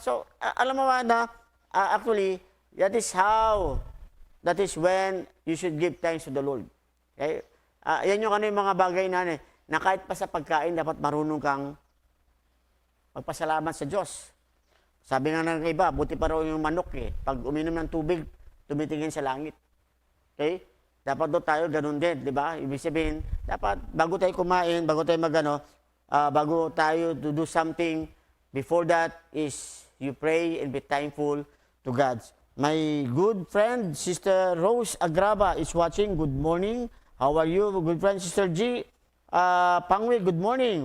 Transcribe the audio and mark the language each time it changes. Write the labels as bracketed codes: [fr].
[en] So, [tl] alam mo ba na, [en] actually, that is when you should give thanks to the Lord. Okay? [tl] Yan yung yung mga bagay na kahit pa sa pagkain, dapat marunong kang magpasalamat sa Diyos. Sabi nga ng iba, buti pa raw yung manok Pag uminom ng tubig, tumitingin sa langit. Okay? Dapat doon tayo ganun din, di ba? Ibig sabihin, dapat bago tayo kumain, bago tayo bago tayo [en] to do something, before that is you pray and be thankful to God. My good friend, Sister Rose Agrava is watching. Good morning. How are you? Good friend, Sister G. Pangwi, good morning.